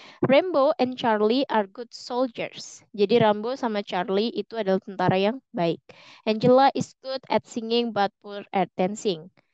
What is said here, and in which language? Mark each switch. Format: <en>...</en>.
<en>Rambo and Charlie are good soldiers.</en> <id>Jadi Rambo sama Charlie itu adalah tentara yang baik.</id> <en>Angela is good at singing but poor at dancing.</en>